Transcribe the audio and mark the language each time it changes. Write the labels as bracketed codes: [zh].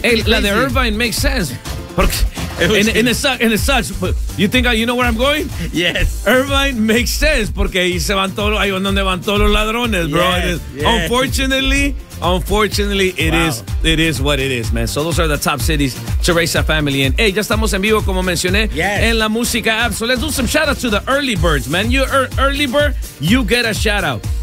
[en] crazy. [es] La de [en] Irvine makes sense. [es] Porque [en] it sucks. You think you know where I'm going? Yes. Irvine makes sense. [es] Porque ahí se van todos. Ahí donde van todos los ladrones, bro. [en] Yes, yes. Unfortunately, it is what it is, man. So those are the top cities to raise a family in. [es] Hey, ya estamos en vivo, como mencioné, en la música app. [en] So let's do some shout-outs to the early birds, man. You early bird, you get a shout-out.